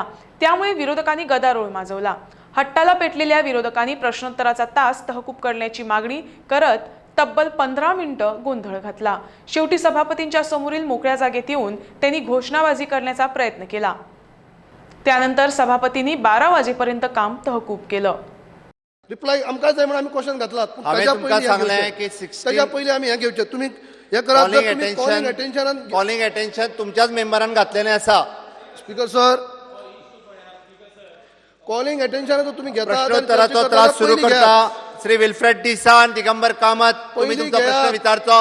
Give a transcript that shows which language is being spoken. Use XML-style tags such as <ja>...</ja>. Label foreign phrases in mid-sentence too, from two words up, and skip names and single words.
<mr>त्यामुळे विरोधकांनी गदारोळ माजवला। हट्टाला पेटलेल्या विरोधकांनी प्रश्नोत्तराचा तास तहकूब करण्याची मागणी करत तब्बल 15 मिनिटं गोंधळ घातला। शेवटी सभापतींच्या समोरील मोकळ्या जागेत येऊन त्यांनी घोषणाबाजी करण्याचा प्रयत्न केला। त्यानंतर सभापतींनी 12 वाजेपर्यंत काम तहकूब केलं।</mr> <kok>रिप्लाय आमकां जाय म्हणून आम्ही क्वेश्चन घातलात। त्याच्या पहिले आम्ही हे घेवचे। तुम्ही हे करा,</kok> <en>calling attention</en> <kok>तुमच्याच मेंबरान घातलेले आसा।</kok> <en>speaker sir, calling attention</en> <kok>तुम्ही घेता, प्रश्नोत्तराचो त्रास सुरू करता श्री विल्फ्रेड डिसान, दिगंबर कामत, तुम्ही तुमचा प्रश्न विचारचो।</kok>